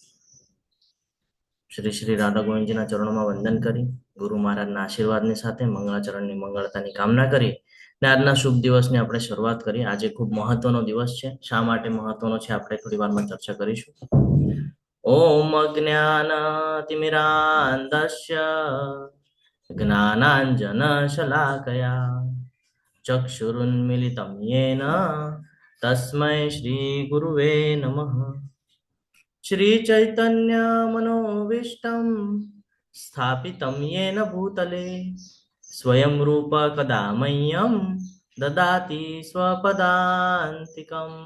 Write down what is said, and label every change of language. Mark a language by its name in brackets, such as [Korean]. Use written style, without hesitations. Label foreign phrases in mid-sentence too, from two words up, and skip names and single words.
[Gujarati] શ્રી શ્રી રાધા ગોવિંદજીના ચરણોમાં વંદન કરી ગુરુ મહારાજના આશીર્વાદની સાથે મંગળાચરણની મંગળતાની કામના કરી ને આજના શુભ દિવસની આપણે શરૂઆત કરી. આજે ખૂબ મહત્વનો દિવસ છે. શા માટે મહત્વનો છે આપણે થોડી વારમાં ચર્ચા કરીશું. [Sanskrit] ओम अज्ञानतिमिरान्धस्य ज्ञानांजन शलाकया चक्षुरुन्मिलितं येन तस्मै श्री गुरुवे नमः. श्री चैतन्य मनोविष्टं स्थापितं येन भूतले स्वयं रूप कदा मह्यं ददाति स्वपदान्तिकम्.